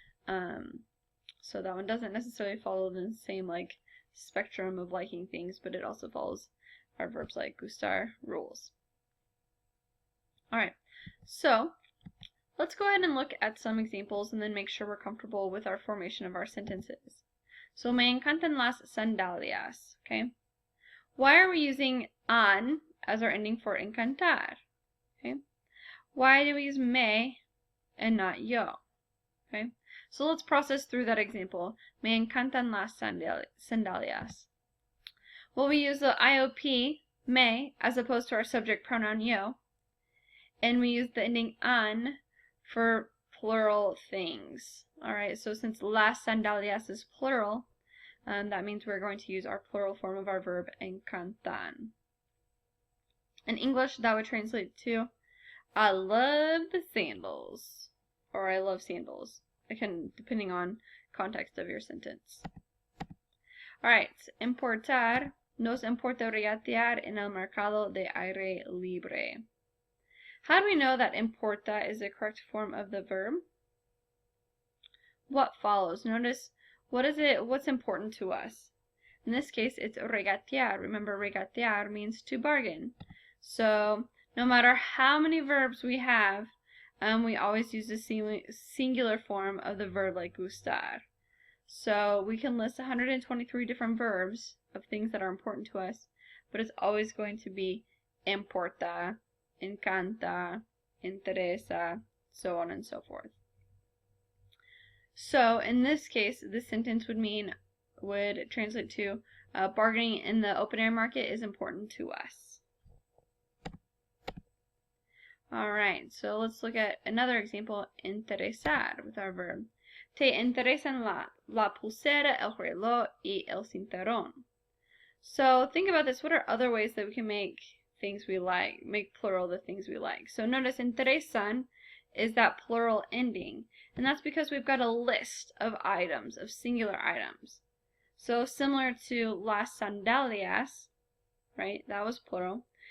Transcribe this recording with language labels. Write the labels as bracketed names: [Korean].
[English] So that one doesn't necessarily follow the same like spectrum of liking things, but it also follows our verbs like gustar rules. Alright, so let's go ahead and look at some examples and then make sure we're comfortable with our formation of our sentences. [Spanish] So, me encantan las sandalias. [English] Okay? Why are we using an as our ending for encantar? Okay? Why do we use me and not yo? Okay? So let's process through that example. [Spanish] Me encantan las sandalias. [English] Well, we use the IOP, me, as opposed to our subject pronoun yo. And we use the ending an for plural things. Alright, so since las sandalias is plural, that means we're going to use our plural form of our verb, encantan. In English, that would translate to, I love the sandals. Or I love sandals. Again, depending on context of your sentence. Alright, importar. [Spanish] Nos importa regatear en el mercado de aire libre. [English] How do we know that importa is the correct form of the verb? What follows? Notice, what's important to us? In this case, it's regatear. Remember, regatear means to bargain. So, no matter how many verbs we have, we always use the singular form of the verb like gustar. So, we can list 123 different verbs of things that are important to us, but it's always going to be importa, encanta, interesa, so on and so forth. So, in this case, this sentence would translate to bargaining in the open air market is important to us. Alright, so let's look at another example, interesar, with our verb. [Spanish] Te interesan la pulsera, el reloj, y el cinturón. [English] So, think about this. What are other ways that we can make things we like, make plural the things we like? So, notice interesan is that plural ending. And that's because we've got a list of items, of singular items. So, similar to las sandalias, right? That was plural.